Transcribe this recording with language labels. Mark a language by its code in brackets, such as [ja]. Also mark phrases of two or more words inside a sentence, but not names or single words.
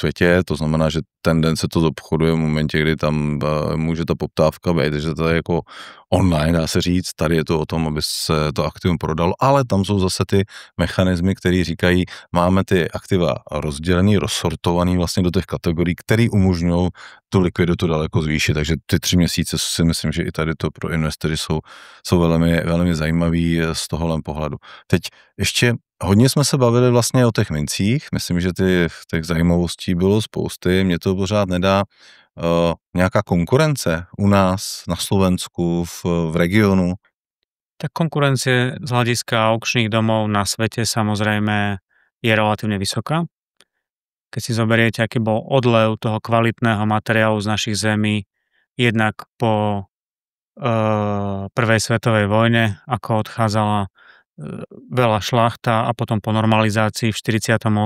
[cs] světě, to znamená, že ten den se to obchoduje v momentě, kdy tam může ta poptávka být, takže to je jako online, dá se říct, tady je to o tom, aby se to aktivum prodalo, ale tam jsou zase ty mechanismy, které říkají, máme ty aktiva rozdělený, rozsortovaný vlastně do těch kategorií, které umožňují tu likviditu daleko zvýšit, takže ty 3 měsíce si myslím, že i tady to pro investory jsou velmi, velmi zajímavý z tohohle pohledu. Teď ještě hodně jsme se bavili vlastně o těch mincích, myslím, že těch zajímavostí bylo spousty, mě to pořád nedá nějaká konkurence u nás na Slovensku, v regionu? [sk] Tak konkurencie z hľadiska aukčných domov na svete samozrejme je relatívne vysoká. Keď si zoberiete, aký bol odlev toho kvalitného materiálu z našich zemí, jednak po prvej svetovej vojne, ako odchádzala veľa šlachta a potom po normalizácii v 48.